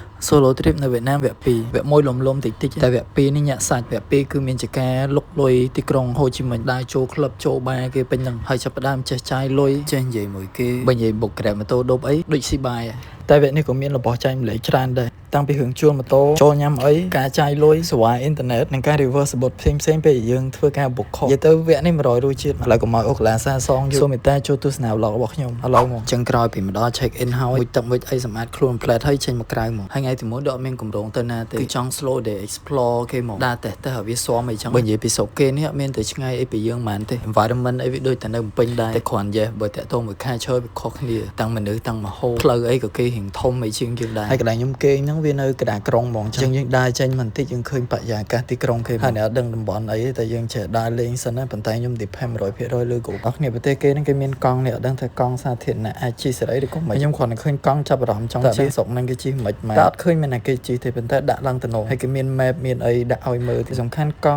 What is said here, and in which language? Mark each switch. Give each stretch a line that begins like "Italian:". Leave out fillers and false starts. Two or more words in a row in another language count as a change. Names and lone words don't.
English: solo trip
Khmer: នៅវៀតណាមវគ្គ2វគ្គ1លំតិចតិចតែវគ្គ2នេះញាក់សាច់វគ្គ2គឺមានជាការលុកលុយទីក្រុងហូជីមិញដើរចូលក្លឹបចូលបារគេពេញហ្នឹងហើយចាប់ផ្ដើម ចេះចាយលុយចេះនិយាយមួយគេបើនិយាយបុក Grab ម៉ូតូដប់អីដូចស៊ីបាយតែវគ្គនេះក៏មានរបស់ចែកម្លែកច្រើនដែរតាំងពីរឿងជួលម៉ូតូចូលញ៉ាំអីការចាយលុយសេវាអ៊ីនធឺណិតនិងការ reverse បទផ្សេងពេលយើងធ្វើការ
English: book call
Khmer: និយាយទៅវគ្គនេះ100រសជាតិឥឡូវក៏មកអូកឡាសាសងសូមមេត្តាចូលទស្សនា vlog របស់ខ្ញុំឥឡូវមកចឹងក្រោយពីម្ដង
English: check in
Khmer: ហើយមួយទឹកមួយអីសម្អាតខ្លួន plate ហើយចេញមកក្រៅមកហើយថ្ងៃទី1ដកមានកម្រងទៅណាទេគឺចង់
English: slow day explore
Khmer: គេមកដើរតេះទៅឲ្យវាស្មអីចឹងបើនិយាយពីស្រុកគេនេះអត់មានទៅឆ្ងាយអីពីយើងហ្មងទេ environment អីវាដូចតែនៅភ្នំពេញដែរតែគ្រាន់តែបើតាក់ទងមួយខែឈើវាខុសគ្នាទាំងមនុស្សទាំងមហោផ្លូវអីក៏គេរៀងធំអីជាងយើងដែរហើយកន្លែងខ្ញុំគេហ្នឹងវានៅកណ្ដាលក្រុងហ្មងចឹងយើងដើរចេញបន្តិចយើងឃើញបរិយាកាសទីក្រុងគេហើយអ្នកអត់ដឹងតំបន់អីតែយើងចេះដើរលេងសិនណាប៉ុន្តែខ្ញុំ depend 100% លើគោលអស់គ្នាប្រទេសគេហ្នឹងគេមានកង់នេះអត់ដឹងថាកង់សាធារណៈអាចជិះសេរីឬក៏មិនខ្ញុំគ្រាន់តែឃើញកង់ចាប់អារម្មណ៍ចង់ជិះស្រុកហ្នឹងគេជិះមិនម៉ែតែអត់ឃើញមានណាគេជិះទេប៉ុន្តែដាក់ឡើងទៅនោះហើយគេមាន map មានអីដាក់ឲ្យមើលទីសំខាន់ក